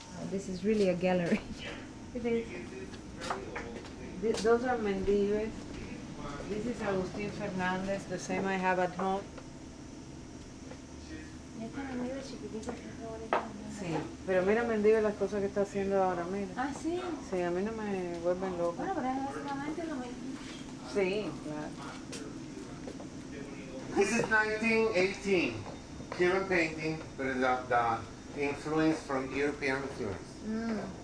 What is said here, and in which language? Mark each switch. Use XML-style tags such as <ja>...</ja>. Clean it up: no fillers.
<en>This is really a gallery. It is. Those are Mendives. This is Agustin Fernandez, the same I have at home.</en> <es>Sí, pero mira Mendive las cosas que está haciendo ahora, mira. Ah, sí. Sí, a mí no me vuelven loco. Bueno, pero es básicamente lo mismo. Sí, claro.</es> <en>This is 1918, Cuban painting, but the influence from European influence.</en>